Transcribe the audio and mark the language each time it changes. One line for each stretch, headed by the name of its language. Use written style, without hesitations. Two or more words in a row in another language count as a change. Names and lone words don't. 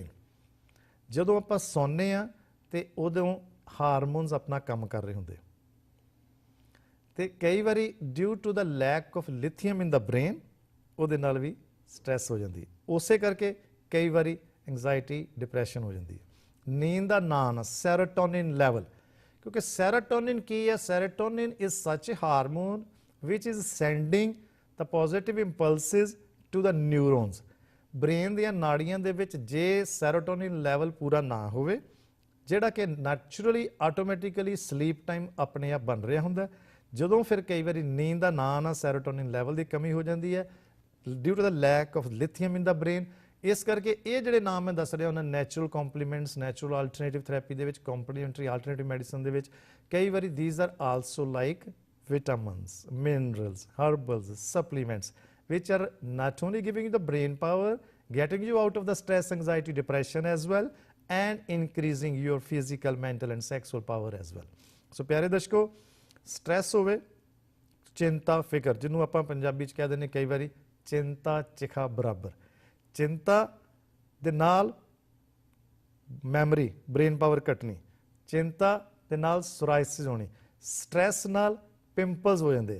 Punjabi: ਜਦੋਂ ਆਪਾਂ ਸੌਂਦੇ ਹਾਂ ਤੇ ਉਦੋਂ ਹਾਰਮੋਨਸ ਆਪਣਾ ਕੰਮ ਕਰ ਰਹੇ ਹੁੰਦੇ, ਤੇ ਕਈ ਵਾਰੀ
English: due to the lack of lithium in the brain
Punjabi: ਉਹਦੇ ਨਾਲ ਵੀ ਸਟ੍ਰੈਸ ਹੋ ਜਾਂਦੀ ਹੈ। ਉਸੇ ਕਰਕੇ ਕਈ ਵਾਰੀ ਐਂਗਜ਼ਾਇਟੀ, ਡਿਪਰੈਸ਼ਨ ਹੋ ਜਾਂਦੀ ਹੈ। ਨੀਂਦ ਦਾ ਨਾਂ
English: serotonin level,
Punjabi: ਕਿਉਂਕਿ ਸੈਰੋਟੋਨਿਨ ਕੀ ਹੈ?
English: serotonin is such a hormone which is sending the positive impulses to the neurons.
Punjabi: ਬ੍ਰੇਨ ਦੀਆਂ ਨਾੜੀਆਂ ਦੇ ਵਿੱਚ ਜੇ
English: serotonin level
Punjabi: ਪੂਰਾ ਨਾ ਹੋਵੇ, ਜਿਹੜਾ ਕਿ
English: naturally automatically sleep time
Punjabi: ਆਪਣੇ ਆਪ ਬਣ ਰਿਹਾ ਹੁੰਦਾ, ਜਦੋਂ ਫਿਰ ਕਈ ਵਾਰੀ ਨੀਂਦ ਦਾ ਨਾ ਆਉਣਾ,
English: serotonin level
Punjabi: ਦੀ ਕਮੀ ਹੋ ਜਾਂਦੀ ਹੈ
English: due to the lack of lithium in the brain.
Punjabi: ਇਸ ਕਰਕੇ ਇਹ ਜਿਹੜੇ ਨਾਮ ਮੈਂ ਦੱਸ ਰਿਹਾ ਉਹਨਾਂ
English: natural complements, natural alternative therapy
Punjabi: ਦੇ ਵਿੱਚ,
English: complementary alternative medicine
Punjabi: ਦੇ ਵਿੱਚ ਕਈ ਵਾਰੀ
English: these are also like vitamins, minerals, herbals, supplements which are not only giving you the brain power, getting you out of the stress, anxiety, depression as well, and increasing your physical, mental and sexual power as well.
Punjabi: So ਪਿਆਰੇ ਦਰਸ਼ਕੋ, ਸਟ੍ਰੈਸ ਹੋਵੇ, ਚਿੰਤਾ ਫਿਕਰ, ਜਿਹਨੂੰ ਆਪਾਂ ਪੰਜਾਬੀ ਚ ਕਹਿ ਦਿੰਦੇ ਕਈ ਵਾਰੀ ਚਿੰਤਾ ਚਿਖਾ ਬਰਾਬਰ, ਚਿੰਤਾ ਦੇ ਨਾਲ
English: memory brain power
Punjabi: ਘਟਣੀ, ਚਿੰਤਾ ਦੇ ਨਾਲ ਸੋਰਾਇਸਿਸ ਹੋਣੀ, ਸਟ੍ਰੈਸ ਨਾਲ ਪਿੰਪਲਸ ਹੋ ਜਾਂਦੇ ਆ।